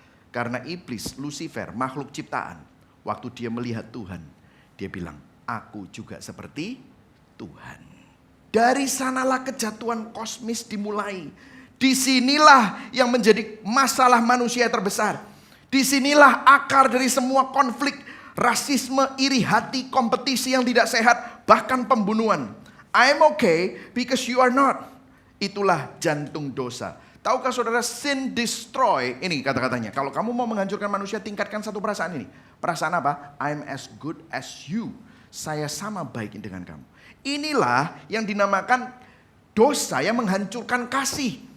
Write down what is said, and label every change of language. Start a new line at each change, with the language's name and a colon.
Indonesian: Karena iblis, Lucifer, makhluk ciptaan, waktu dia melihat Tuhan, dia bilang, aku juga seperti Tuhan. Dari sanalah kejatuhan kosmis dimulai. Disinilah yang menjadi masalah manusia terbesar. Disinilah akar dari semua konflik, rasisme, iri hati, kompetisi yang tidak sehat, bahkan pembunuhan.
English: I'm okay because you are not.
Indonesian: Itulah jantung dosa. Tahukah saudara,
English: sin destroy,
Indonesian: ini kata-katanya. Kalau kamu mau menghancurkan manusia, tingkatkan satu perasaan ini. Perasaan apa?
English: I'm as good as you.
Indonesian: Saya sama baik dengan kamu. Inilah yang dinamakan dosa yang menghancurkan kasih.